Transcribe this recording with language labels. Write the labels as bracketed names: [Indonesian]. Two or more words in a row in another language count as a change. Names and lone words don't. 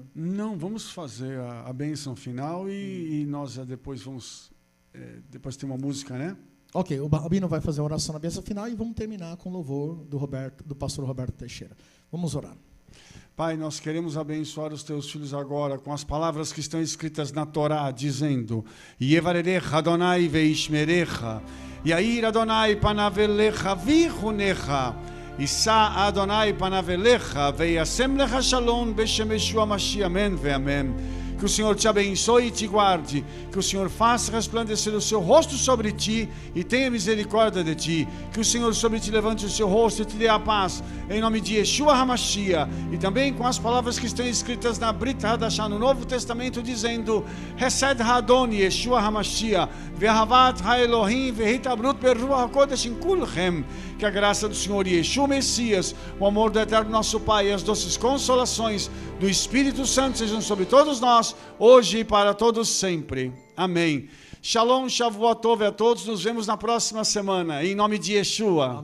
[Portuguese] Não, vamos fazer a bênção final e nós já depois vamos... depois tem uma música, né? Ok, o Rabino vai fazer a oração na bênção final e vamos terminar com o louvor do pastor Roberto Teixeira. Vamos orar. Pai, nós queremos abençoar os teus filhos agora com as palavras que estão escritas na Torá, dizendo: [Hebrew] יברכך אדני וישמרך, יאר אדני פניו אליך ויחנך, ישא אדני פניו אליך וישם לך שלום בשם ישוע משיח, [Portuguese] amém ve amém. Que o Senhor te abençoe e te guarde, que o Senhor faça resplandecer o seu rosto sobre ti e tenha misericórdia de ti, que o Senhor sobre ti levante o seu rosto e te dê a paz, em nome de Yeshua HaMashiach. E também com as palavras que estão escritas na Brit Hadashah, no Novo Testamento, dizendo: [Hebrew] חסד האדון ישוע המשיח, ואהבת האלהים, והתחברות ברוח הקודש עם כולכם. [Portuguese] Que a graça do Senhor Yeshua Messias, o amor do eterno nosso Pai e as doces consolações do Espírito Santo sejam sobre todos nós, hoje e para todos sempre. Amém. [Hebrew] שלום, שבועות טוב [Portuguese] a todos. Nos vemos na próxima semana, em nome de Yeshua.